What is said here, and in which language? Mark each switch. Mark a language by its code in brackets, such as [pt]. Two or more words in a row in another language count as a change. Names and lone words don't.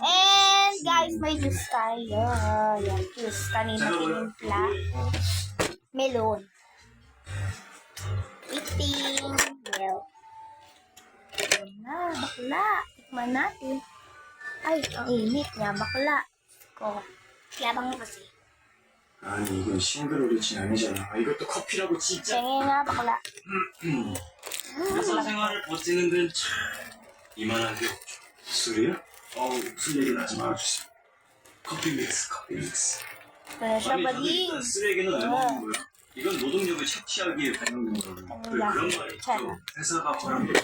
[en] And guys, [tl] may juice tayo. Yan, juice. Kanina tinimpla. Melon. [en] Whipping milk. [tl] Yan na, bakla. Tikman natin. Ay, ang init niya, bakla. Ko. Yabang mo kasi. [ko] 아니 이건 싱그러울지 아니잖아. 이것도 커피라고 진짜. [tl] Tingin nga, bakla. [ko] 회사 생활을 버티는 데는 참 이만한 게 없죠. 술이요? 어우 술 얘기는 하지 말아주세요. 커피 믹스. [tl] Ito na siya, bading. [ko] 쓰레기는 왜 먹는 거야? 이건 노동력을 착취하기에 발명된 거거든. 왜 그런 말이 있죠? 회사가 벌한